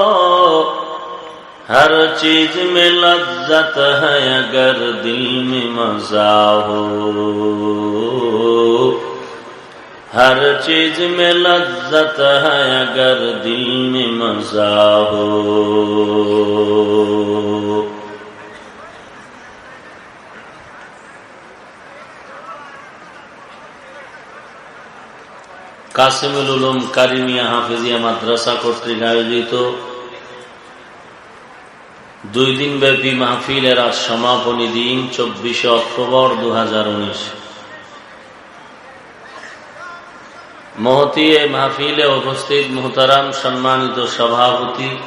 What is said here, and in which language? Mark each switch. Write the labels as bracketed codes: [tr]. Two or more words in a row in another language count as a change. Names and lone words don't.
[ur] ہر چیز میں لذت ہے اگر دل میں مزہ ہو ہر چیز میں لذت ہے اگر دل میں مزہ ہو [bn] কাসিমুল উলুম কারিমিয়া হাফিজিয়া মাদ্রাসা কর্তৃক আয়োজিত 2 দিন ব্যাপী মাহফিলের আজ সমাপনী দিন 24 অক্টোবর 2019 মহতী এই মাহফিলে উপস্থিত মুহতারাম সম্মানিত সভাপতি